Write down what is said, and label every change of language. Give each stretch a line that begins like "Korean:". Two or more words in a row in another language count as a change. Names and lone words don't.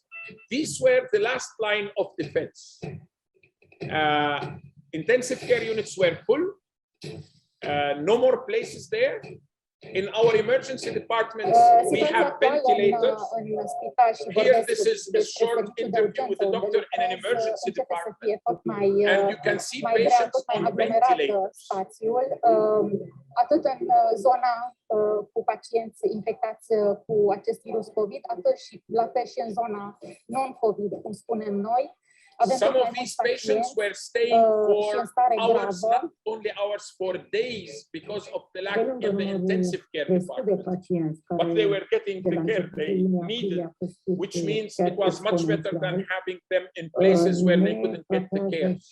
English: These were the last line of defense. Intensive care units were full, no more places there. In our emergency departments, we have ventilators. Here, this is a short interview with the doctor in an emergency department. And you can see patients on ventilators.
Romanian: Atât în zona cu pacienți infectați cu acest virus COVID, atât și la fel și în zona non-COVID, cum spunem noi.
English: Some of these patients were staying for hours, not only hours, for days, because of the lack in the intensive care department. But they were getting the care they needed, which means it was much better than having them in places where they couldn't get the care.